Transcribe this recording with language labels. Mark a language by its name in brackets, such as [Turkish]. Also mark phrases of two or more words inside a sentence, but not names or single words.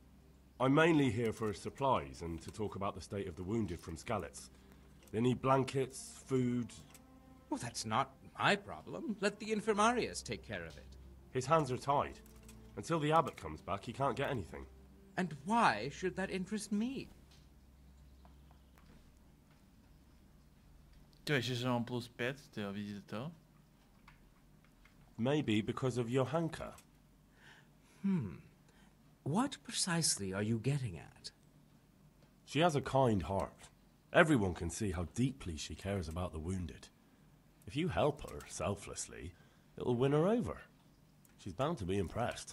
[English] I'm mainly here for supplies and to talk about the state of the wounded from Skalitz. They need blankets, food... Well, that's not my problem. Let the infirmarius take care of it. His hands are tied. Until the abbot comes back, he can't get anything. And why should that interest me? [Czech] Ty ještě, že mám +5, tyjo, vidíte to? [English] Maybe because of Johanka. What precisely are you getting at? She has a kind heart. Everyone can see how deeply she cares about the wounded. If you help her selflessly, It'll win her over. She's bound to be impressed.